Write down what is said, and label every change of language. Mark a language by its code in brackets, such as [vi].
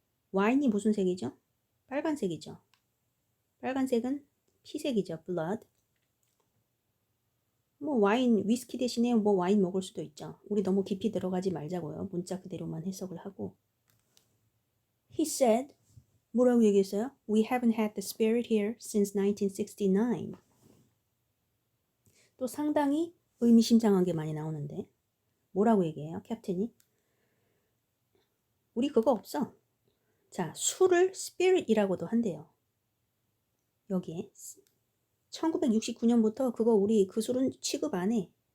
[ko] 와인이 무슨 색이죠? 빨간색이죠. 빨간색은 피색이죠. blood. 뭐 와인, 위스키 대신에 뭐 와인 먹을 수도 있죠. 우리 너무 깊이 들어가지 말자고요. 문자 그대로만 해석을 하고. [en] He said, [ko] 뭐라고 얘기했어요? [en] We haven't had the spirit here since 1969. [ko] 또 상당히 의미심장한 게 많이 나오는데 뭐라고 얘기해요? 캡틴이. 우리 그거 없어. 자, 술을 spirit이라고도 한대요. 여기에 1969년부터 그거 우리 그 술은 취급 안 해.